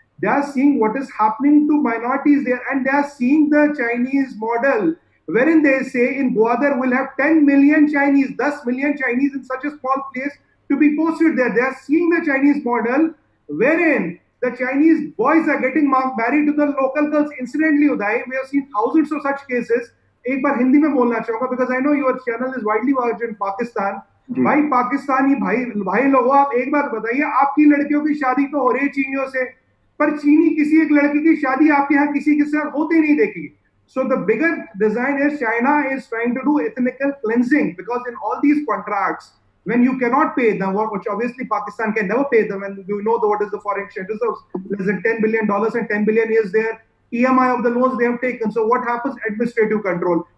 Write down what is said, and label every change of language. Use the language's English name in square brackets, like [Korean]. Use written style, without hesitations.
[English] They are seeing what is happening to minorities there, and they are seeing the Chinese model, wherein they say in Gwadar we'll have 10 million Chinese, 10 million Chinese in such a small place to be posted there. They are seeing the Chinese model, wherein the Chinese boys are getting married to the local girls. Incidentally, Uday, we have seen thousands of such cases. [Hindi] एक बार हिंदी में बोलना चाहूंगा, [English] because I know your channel is widely watched in Pakistan. [Hindi] भाई पाकिस्तानी भाई लोगों, आप एक बात बताइए, आपकी लड़कियों की शादी तो हो रही है चीनियों से, पर चीनी किसी एक लड़की की शादी आपके यहाँ किसी के साथ होती नहीं देखी. [English] So the bigger design is, China is trying to do ethnical cleansing, because in all these contracts, when you cannot pay them, which obviously Pakistan can never pay them, and you know what is the foreign exchange reserves, less than $10 billion, and 10 billion is their EMI of the loans they have taken. So what happens? Administrative control.